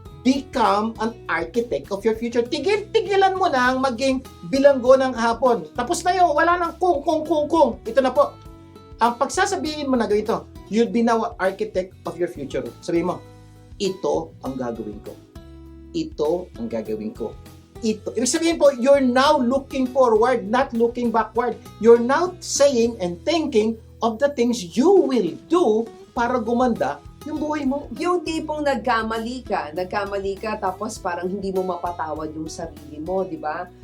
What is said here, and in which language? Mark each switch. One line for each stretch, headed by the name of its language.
English: Become an architect of your future.
Filipino: Tigilan mo na ang maging bilanggo ng hapon. Tapos na yun, wala nang kung. Ito na po. Ang pagsasabihin mo na ganito,
English: you'll be now an architect of your future.
Filipino: Sabihin mo, ito ang gagawin ko. Ito ang gagawin ko. Ito. Ibig sabihin po,
English: you're now looking forward, not looking backward. You're now saying and thinking of the things you will do
Filipino: para gumanda yung buhay mo. Yung tipong nagkamali ka, tapos parang hindi mo mapatawad yung sarili mo, di ba?